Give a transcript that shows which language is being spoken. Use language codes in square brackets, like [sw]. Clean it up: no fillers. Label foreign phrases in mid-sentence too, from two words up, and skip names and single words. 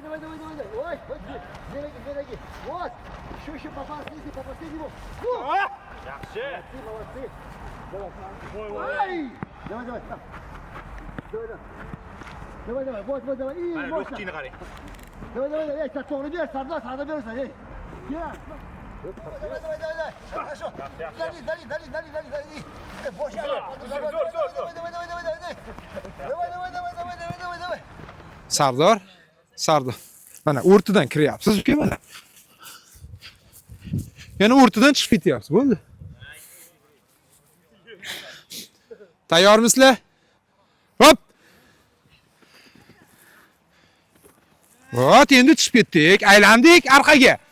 [ru] Ой, две ноги. Вот. Еще по последнему. Молодцы. Давай. Давай. Вот, давай. И мощно. Давай. Эй, так, [uz] то'g'ri ber, sağda berasan, ey. [ru] Давай. Хорошо. Дали. [tr] Boş ver. Давай. [uz] Sardor. Mana o'rtadan kiryapsiz, uka, mana. Yana o'rtadan chiqib ketyapsiz, bo'ldi. Tayyormisizlar? Hop. Vot, endi chiqib ketdik, aylandik orqaga.